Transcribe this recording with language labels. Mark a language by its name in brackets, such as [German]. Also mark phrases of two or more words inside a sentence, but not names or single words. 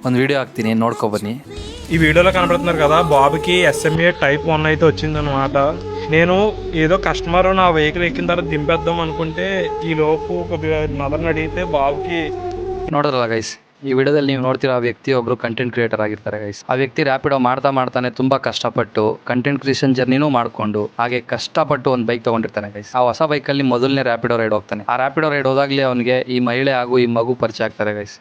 [Kannada] ಒಂದು విడియో ಹಾಕ್ತೀನಿ, ನೋಡ್ಕೊ బన్నీ. [Telugu] ఈ వీడియోలో కనబడుతున్నారు కదా, బాబుకి SMA type 1 అయితే వచ్చిందనమాట. నేను ఏదో కస్టమర్ నా వెహికల్ ఎక్కిన తర్వాత దింపేద్దాం అనుకుంటే ఈ లోపు కొద్దిగా మదర్ని అడిగితే బాబుకి [Kannada] ನೋಡೋರಲ್ಲ ಗೈಸ್, ಈ ವಿಡಿಯೋದಲ್ಲಿ ನೀವು ನೋಡ್ತಿರೋ ಆ ವ್ಯಕ್ತಿ ಒಬ್ರು [English] content creator [Kannada] ಆಗಿರ್ತಾರೆ ಗೈಸ್. ಆ ವ್ಯಕ್ತಿ ರ್ಯಾಪಿಡೋ ಮಾಡ್ತಾನೆ ತುಂಬಾ ಕಷ್ಟಪಟ್ಟು [English] content creation [Kannada] ಜರ್ನಿನೂ ಮಾಡ್ಕೊಂಡು ಹಾಗೆ ಕಷ್ಟಪಟ್ಟು ಒಂದು ಬೈಕ್ ತಗೊಂಡಿರ್ತಾನೆ ಗೈಸ್. ಆ ಹೊಸ ಬೈಕಲ್ಲಿ ಮೊದಲನೇ ರ್ಯಾಪಿಡೋ ರೈಡ್ ಹೋಗ್ತಾನೆ. ಆ ರ್ಯಾಪಿಡೋ ರೈಡ್ ಹೋದಾಗಲೇ ಅವನಿಗೆ ಈ ಮಹಿಳೆ ಹಾಗೂ ಈ ಮಗು ಪರಿಚಯ ಆಗ್ತಾರೆ ಗೈಸ್.